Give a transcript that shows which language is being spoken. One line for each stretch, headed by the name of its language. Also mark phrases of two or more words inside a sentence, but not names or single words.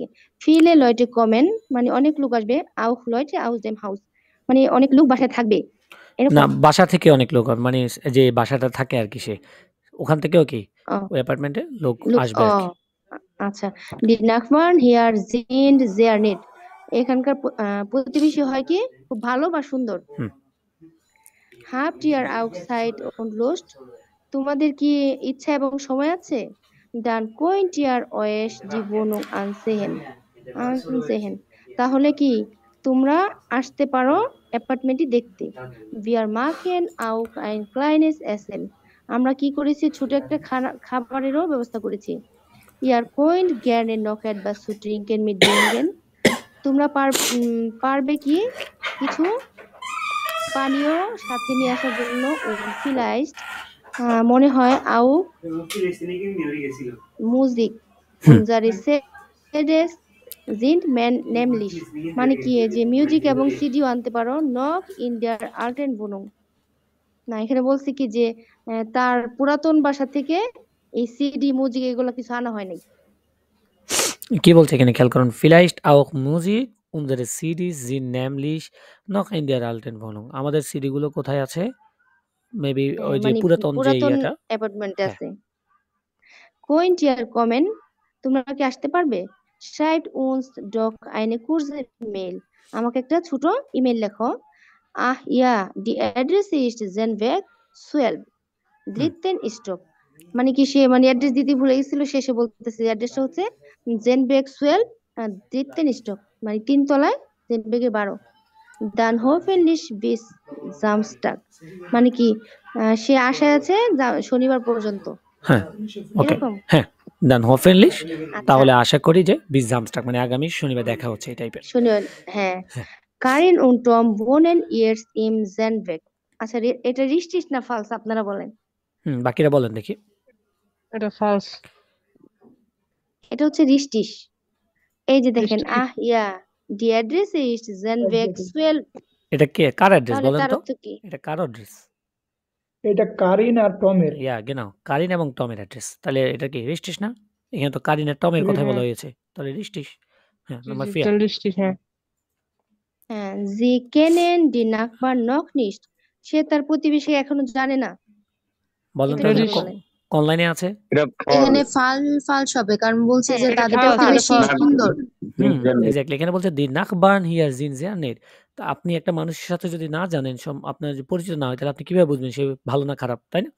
German: viele Leute kommen
Bangla: মানে অনেক লোক আসবে।
German: auch Leute aus dem Haus
Bangla: মানে অনেক লোক বাসায় থাকবে এরকম। না, বাসা থেকে অনেক লোক মানে যে বাসাটা থাকে আর কি, সে ওখান থেকেও কি ওই অ্যাপার্টমেন্টে লোক আসবে আর কি। আচ্ছা,
German: die Nachbarn hier sind sehr nett
Bangla: এখানকার প্রতিবেশী হয় কি খুব ভালো বা সুন্দর।
German: habt ihr auch Zeit und Lust
Bangla: তোমাদের কি ইচ্ছা এবং সময় আছে?
German: dann könnt ihr euch die Wohnung ansehen
Bangla: তাহলে কি তোমরা আসতে পারো অ্যাপার্টমেন্টটি দেখতে।
German: wir machen auch ein kleines Essen
Bangla: আমরা কি করেছি? ছোট একটা খাবারেরও ব্যবস্থা করেছি।
German: ihr könnt gerne noch etwas zu trinken mitbringen
Bangla: তোমরা পারবে কি কিছু পানীয় সাথে নিয়ে আসার জন্য vielleicht মনে হয় auch
German: Musik unsere CDs sind nämlich
Bangla: মানে কি এই যে মিউজিক এবং সিডিও আনতে পারো
German: noch in der alten Wohnung
Bangla: না এখানে বলছি কি যে তার পুরাতন বাসা থেকে এই সিডি মিউজিক এগুলো কিছু আনা হয় নাই। কি বলছে এখানে খেয়াল করুন,
German: vielleicht auch Musik unsere CDs sind nämlich noch in der alten Wohnung।
Bangla: আমাদের সিডি গুলো কোথায় আছে? মেবি ওই যে মানে পুরাতন যে পুরাতন ইয়েটা। অ্যাপার্টমেন্টে হ্যাঁ। আছে।
German: Könnt ihr kommen?
Bangla: তোমরা কি আসতে পারবে?
German: Schreibt uns doch eine kurze Mail।
Bangla: আমাকে একটা ছোট ইমেল লেখো।
German: Ach ja, die Adresse ist Zenweg 12 dritten Stock।
Bangla: মানে কি সে মানে অ্যাড্রেস দিতে ভুলে গেছিল, শেষে বলতেছে অ্যাড্রেসটা হচ্ছে Zenweg 12
German: dritten Stock
Bangla: মানে 3 তলায় জেনবেগে 12।
German: Dann hoffentlich bis Samstag
Bangla: মানে কি সে আশায় আছে শনিবার পর্যন্ত। হ্যাঁ, ওকে, এরকম হ্যাঁ,
German: dann hoffentlich
Bangla: আচ্ছা তাহলে আশা করি যে
German: bis Samstag
Bangla: মানে আগামী শনিবার দেখা হচ্ছে এই টাইপের। শনিবার। হ্যাঁ,
German: কারিন und Tom wohnen jetzt im Zenweg।
Bangla: আচ্ছা এটা রিস্টিস না ফালস আপনারা বলেন। বাকিরা বলেন দেখি। এটা ফলস। এটা হচ্ছে রিস্টিস। এই যে দেখেন
German: Richtig. আহ ইয়া die Adresse ist Zenweg 12
Bangla: এটা কে কার অ্যাড্রেস তাহলে বলেন তার তো? অর্থ কি? এটা কার অ্যাড্রেস? এটা কারিন আর টমের। ইয়া genau, কারিন এবং টমের অ্যাড্রেস। তাহলে এটা কি রিস্টিস না? এখানে তো কারিন আর টমের কথা বলা হয়েছে, তাহলে রিস্টিস। হ্যাঁ, নাম্বার 4।
German: Dann richtig,
Bangla: হ্যাঁ। হ্যাঁ,
German: sie kennen die Nachbarn noch nicht।
Bangla: সে তার প্রতিবেশী এখনো জানে না। বলেন এটা তো এটা কি এখানে রিস- বলে? কোন লাইনে আছে? এখানে ফালস হবে কারণ বলছে হ্যাঁ, যে এটা তাদের false, প্রতিবেশী এটা false। সুন্দর। এক্স্যাক্টলি এখানে বলছে
German: die Nachbarn hier sind sehr nett.
Bangla: তো আপনি একটা মানুষের সাথে যদি না জানেন, আপনার যে পরিচিত না হয়, তাহলে আপনি কিভাবে বুঝবেন সে ভালো না খারাপ, তাই না?